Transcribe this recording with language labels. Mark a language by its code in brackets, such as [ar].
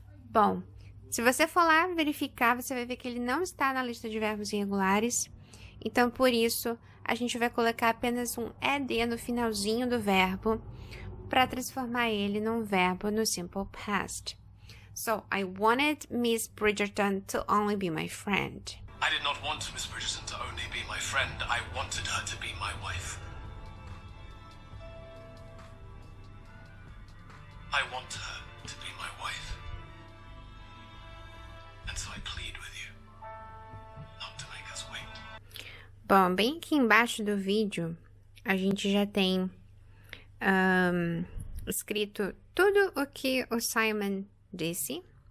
[pt] Bom, se você for lá verificar, você vai ver que ele não está na lista de verbos irregulares. Então, por isso, a gente vai colocar apenas um ed no finalzinho do verbo para transformar ele num verbo no simple past. [en] So, I wanted Miss Bridgerton to only be my friend. I did not want Miss Bridgerton to only be my friend. I wanted her to be my wife. I want her to be my wife. And so I plead with you not to make us wait. [pt] Bom, bem aqui embaixo do vídeo, a gente já tem escrito tudo o que o Simon disse.